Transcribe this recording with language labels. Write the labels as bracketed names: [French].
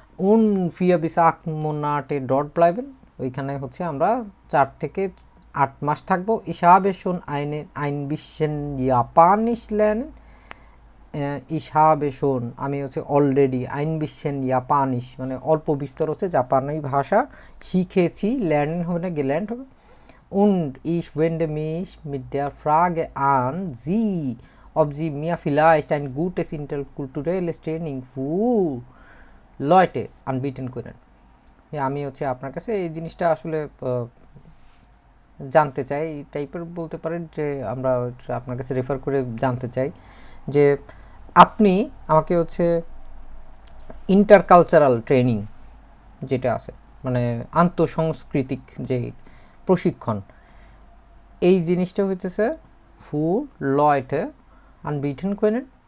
[German] উন ফিয়া বিস 8 Monate dort bleiben, [Bangla] ওইখানে হচ্ছে আমরা 4 থেকে 8 মাস থাকবো। [German] ইসাবে শুন আইন বিশেন জাপানিস lernen, ইসাবে শুন [Bangla] আমি হচ্ছে অলরেডি, [German] আইন বিশেন জাপানিস [Bangla] মানে অল্প বিস্তর হচ্ছে জাপানি ভাষা শিখেছি, lernen হবে না gelernt হবে। [German] Und ich wende mich mit der Frage an Sie, ob Sie mir vielleicht ein gutes interkulturelles Training für Leute anbieten können. [Bangla] আমি হচ্ছে আপনার কাছে এই জিনিসটা আসলে জানতে চাই, এই টাইপের বলতে পারেন, যে আমরা আপনার কাছে রেফার করে জানতে চাই যে আপনি আমাকে হচ্ছে ইন্টারকালচারাল ট্রেনিং যেটা আছে, মানে আন্তঃসাংস্কৃতিক যে প্রশিক্ষণ, এই জিনিসটা হইতেছে [German] ফু লয়টে আনবিটেন কোয়েনেন।